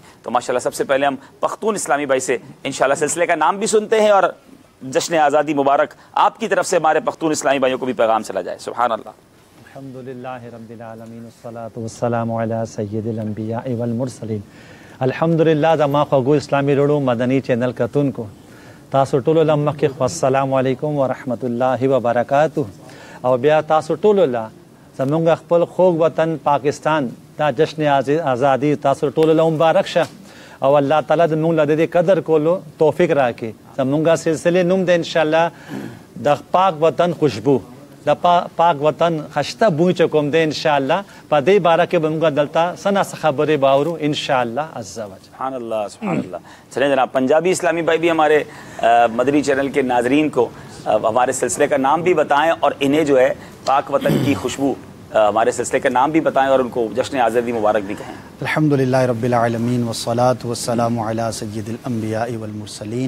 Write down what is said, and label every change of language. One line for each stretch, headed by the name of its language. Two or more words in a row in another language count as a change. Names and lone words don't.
Urdu: تو ماشاءاللہ سب سے پہلے ہم پختون اسلامی بھائی سے انشاءاللہ سلسلے کا نام بھی سنتے ہیں، اور جشن آزادی مبارک آپ کی طرف سے ہمارے پختون اسلامی بھائیوں کو بھی پیغام چلا جائے۔
Arabic: سبحان اللہ۔ الحمدللہ رب العالمین والصلاة والسلام علی سید الانبیاء والمرسلین۔
Pashto: الحمدللہ زما خوږو اسلامی رړو مدنی چینل کتونکو تاسو ټولو له مخکې
Arabic: السلام علیکم ورحمت الله وبرکاتہ،
Pashto: او بیا تاسو ټولو له زمونږ خپل خوږ وطن پاکستان دا جشن آزادی تاسو ټولو له مبارک شه، او الله تعالی د موږ له دې قدر کولو توفیق راکړي۔ زمونږ سلسله نوم د انشاءالله د پاک وطن خوشبو، د پاک وطن خشته بوی چې کوم دی انشاءالله په دې باره کې به موږ دلته څه ناڅه خبرې باورو انشاءاللہ
Arabic: عز وجل۔ سبحان اللہ سبحان اللہ۔
Urdu: چلیں جناب، پنجابی اسلامی بھائی بھی ہمارے مدنی چینل کے ناظرین کو ہمارے سلسلے کا نام بھی بتائیں، اور انہیں جو ہے پاک وطن کی خوشبو ہمارے سلسلے کا نام بھی بتائیں اور ان کو جشن آزادی مبارک بھی کہیں۔
Arabic: الحمدللہ رب العالمین والصلاة والسلام علی سید الانبیاء والمرسلین۔